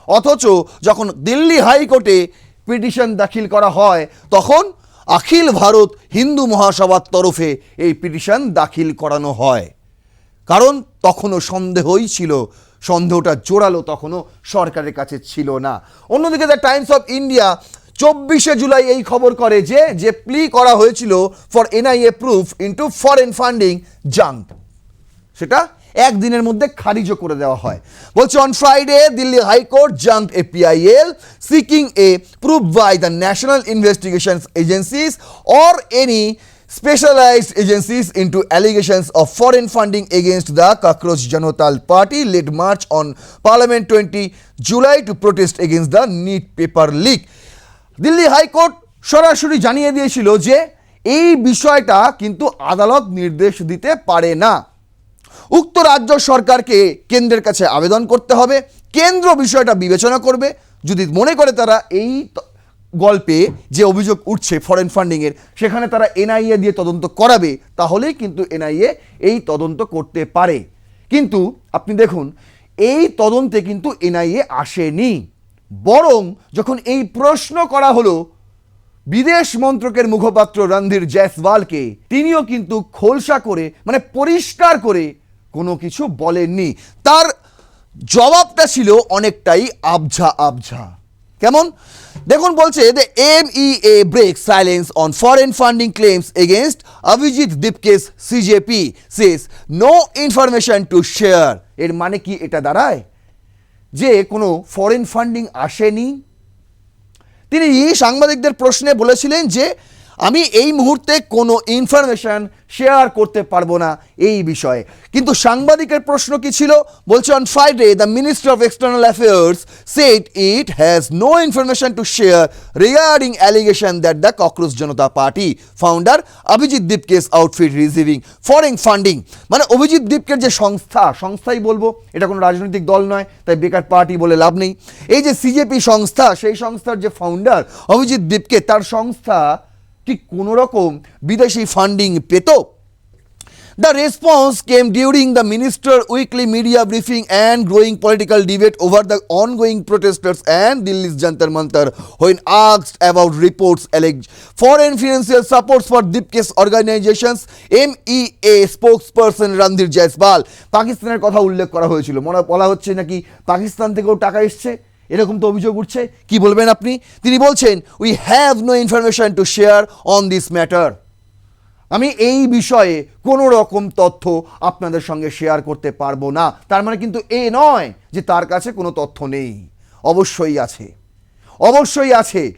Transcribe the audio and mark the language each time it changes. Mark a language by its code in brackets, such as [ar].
[bn] অথচ যখন দিল্লি হাইকোর্টে পিটিশন দাখিল করা হয় তখন অখিল ভারত হিন্দু মহাসভার তরফে এই পিটিশন দাখিল করানো হয়, কারণ তখনও সন্দেহই ছিল, সন্দেহটা জোরালো তখনও সরকারের কাছে ছিল না। অন্যদিকে the Times of India 24শে July এই খবর করে যে প্লি করা হয়েছিল [en] for NIA probe into foreign funding junk, [bn] সেটা একদিনের মধ্যে খারিজও করে দেওয়া হয়। [en] বলছে on Friday Delhi high court junked a PIL seeking a probe by the national investigation agencies or any specialized agencies into allegations of foreign funding against the Cockroach Janata Party led march on Parliament 20 July to protest against the NEET paper leak। [bn] Delhi high court সরাসরি জানিয়ে দিয়েছিল যে এই বিষয়টা কিন্তু আদালত নির্দেশ দিতে পারে না, উক্ত রাজ্য সরকারকে কেন্দ্রের কাছে আবেদন করতে হবে, কেন্দ্র বিষয়টা বিবেচনা করবে, যদি মনে করে তারা এই গল্পে যে অভিযোগ উঠছে ফরেন ফান্ডিংয়ের, সেখানে তারা এনআইএ দিয়ে তদন্ত করাবে, তাহলেই কিন্তু এনআইএ এই তদন্ত করতে পারে। কিন্তু আপনি দেখুন, এই তদন্তে কিন্তু এনআইএ আসেনি, বরং যখন এই প্রশ্ন করা হলো বিদেশ মন্ত্রকের মুখপাত্র রণধীর জয়সওয়ালকে, তিনিও কিন্তু খোলসা করে, মানে পরিষ্কার করে কোনো কিছু বলেননি। তার জবাবটা ছিল অনেকটাই আবঝা আবঝা। কেমন দেখুন, বলছে [en] The MEA breaks silence on foreign funding claims against Avijit Dipke's CJP, says no information to share। [bn] এর মানে কি এটা দাঁড়ায় যে কোনো ফরেন ফান্ডিং আসেনি? তিনি সাংবাদিকদের প্রশ্নে বলেছিলেন যে আমি এই মুহূর্তে কোনো ইনফরমেশন শেয়ার করতে পারবো না এই বিষয়ে। কিন্তু সাংবাদিকের প্রশ্ন কি ছিল? বলছে [en] On Friday the ministry of external affairs said it has no information to share regarding allegation that the cockroach Janata party founder Abhijit Dipke's outfit receiving foreign funding. [bn] মানে অভিজিৎ দীপকের যে সংস্থাই বলবো, এটা কোনো রাজনৈতিক দল নয়, তাই বেকার পার্টি বলে লাভ নেই। এই যে সিজেপি সংস্থা, সেই সংস্থার যে ফাউন্ডার অভিজিৎ দীপকে, তার সংস্থা কি কোনো রকম বিদেশি ফান্ডিং পেত? [en] The response came during the minister's weekly media briefing and growing political debate over the ongoing protesters and Delhi's Jantar Mantar, when asked about reports alleged foreign financial supports for Dipke's organizations, MEA spokesperson Randhir Jaiswal [bn] পাকিস্তানের কথা উল্লেখ করা হয়েছিল। বলা হচ্ছে নাকি পাকিস্তান থেকেও টাকা এসছে, এরকম তো অভিযোগ উঠছে। কি বলবেন আপনি? তিনি বলছেন [en] We have no information to share on this matter. [bn] আমি এই বিষয়ে কোনো রকম তথ্য আপনাদের সঙ্গে শেয়ার করতে পারবো না। তার মানে কিন্তু এ নয় যে তার কাছে কোনো তথ্য নেই, অবশ্যই আছে, অবশ্যই আছে।